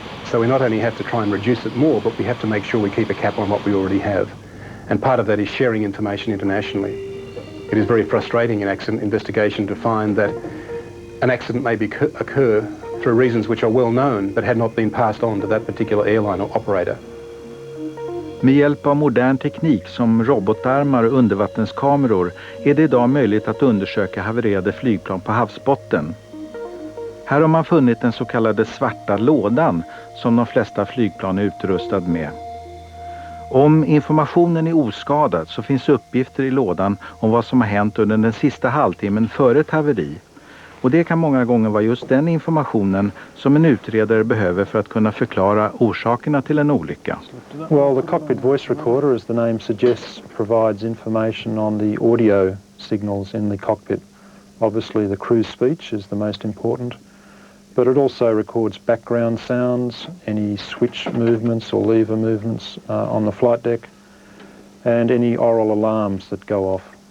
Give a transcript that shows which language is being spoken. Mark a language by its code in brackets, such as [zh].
[en] So we not only have to try and reduce it more, but we have to make sure we keep a cap on what we already have. And part of that is sharing information internationally. It is very frustrating in accident investigation to find that an accident may occur through reasons which are well known but had not been passed on to that particular airline or operator. [sv] Med hjälp av modern teknik som robotarmar och undervattenskameror är det idag möjligt att undersöka havererade flygplan på havsbotten. Här har man funnit den så kallade svarta lådan som de flesta flygplan är utrustad med. Om informationen är oskadad så finns uppgifter i lådan om vad som har hänt under den sista halvtimmen före ett haveri. Och det kan många gånger vara just den informationen som en utredare behöver för att kunna förklara orsakerna till en olycka. [en] Well, the cockpit voice recorder, as the name suggests, provides information on the audio signals in the cockpit. Obviously the crew's speech is the most important, but it also records background sounds, any switch movements or lever movements on the flight deck, and any oral alarms that go off.